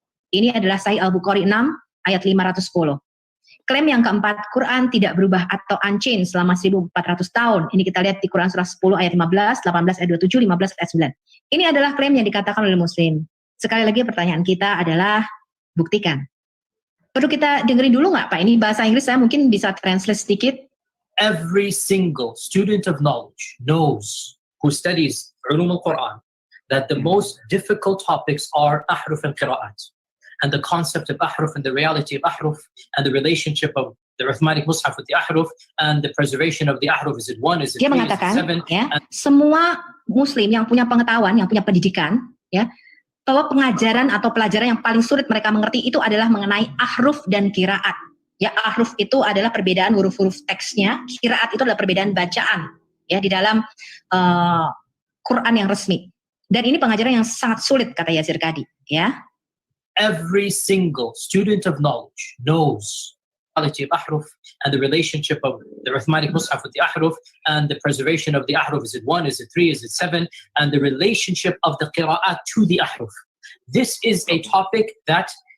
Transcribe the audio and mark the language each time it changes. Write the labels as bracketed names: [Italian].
[Indonesian] Ini adalah Sahih Al-Bukhari 6 ayat 510. Klaim yang keempat, Quran tidak berubah atau unchanged selama 1400 tahun. Ini kita lihat di Quran surah 10 ayat 15, 18 ayat 27, 15 ayat 9. Ini adalah klaim yang dikatakan oleh Muslim. Sekali lagi pertanyaan kita adalah buktikan. Perlu kita dengerin dulu nggak Pak? Ini bahasa Inggris, saya mungkin bisa translate sedikit. [English] Every single student of knowledge knows, who studies Ulum al-Quran, that the most difficult topics are ahruf and qira'at. And the concept of ahruf and the reality of ahruf and the relationship of the Uthmanic Mus'haf with the ahruf and the preservation of the ahruf. Is it 1, is it 3, is it 7? [Indonesian] Ya, semua Muslim yang punya pengetahuan, yang punya pendidikan, ya, bahwa pengajaran atau pelajaran yang paling sulit mereka mengerti itu adalah mengenai ahruf dan qiraat. Ya, ahruf itu adalah perbedaan huruf-huruf teksnya, qiraat itu adalah perbedaan bacaan ya di dalam Quran yang resmi. Dan ini pengajaran yang sangat sulit kata Yasir Qadhi, ya. [English] Every single student of knowledge knows the reality of ahruf and the relationship of the Uthmanic Mus'haf with the ahruf and the preservation of the ahruf. Is it 1, is it 3, is it 7? And the relationship of the qira'at to the ahruf. This is a topic that